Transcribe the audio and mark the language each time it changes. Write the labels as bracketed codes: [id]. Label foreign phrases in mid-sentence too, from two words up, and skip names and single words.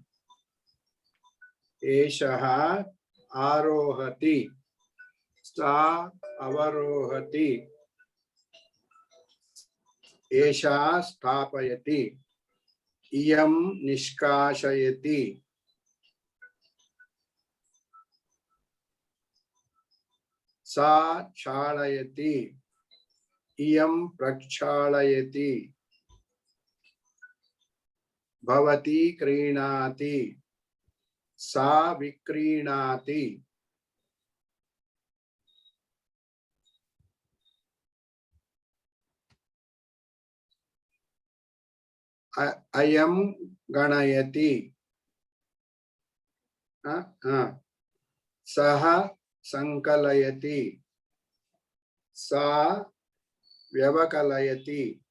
[sa] ఏషః ఆరోహతి సా అవరోహతి ఏషా స్థాపయతి ఇయం నిష్కాసయతి सा क्षालयति इयं प्रक्षालयति భవతి క్రీణాతి సా విక్రీణాతి అయం గణయతి సహ సంకలయతి సా వ్యవకలయతి